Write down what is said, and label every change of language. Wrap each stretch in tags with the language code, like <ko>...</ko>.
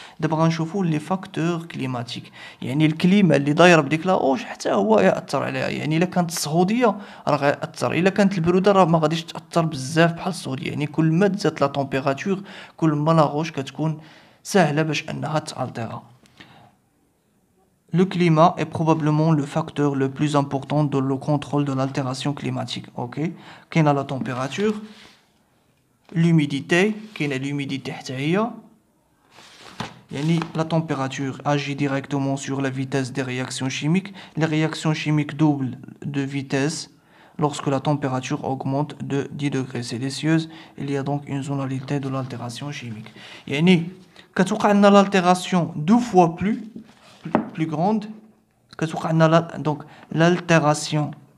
<ar>دابا غنشوفوا لي فاكتور كليماتيك، يعني الكليمه اللي دايره بديك لا روش حتى هو ياثر عليها. يعني الا كانت الصهوديه راه غيأثر، الا كانت البروده راه ما غاديش تاثر بزاف بحال الصهوديه. يعني كل ما تزادت لا طومبيراتور كل ما لا روش كتكون سهله باش انها تالتيرا.</ar> <fr>Le climat est probablement le facteur le plus important dans le contrôle de l'altération climatique. Ok, كاين la température, l'humidité, كاين l'humidité</fr> <ar>حتى هي.</ar> <fr>La température agit directement sur la vitesse des réactions chimiques. Les réactions chimiques doublent de vitesse lorsque la température augmente de 10 degrés Celsius. Il y a donc une zonalité de l'altération chimique.</fr> <ar>كتوقع عندنا</ar> <fr>l'altération deux fois plus grande.</fr> <ar>كتوقع عندنا donc l'altération.</ar>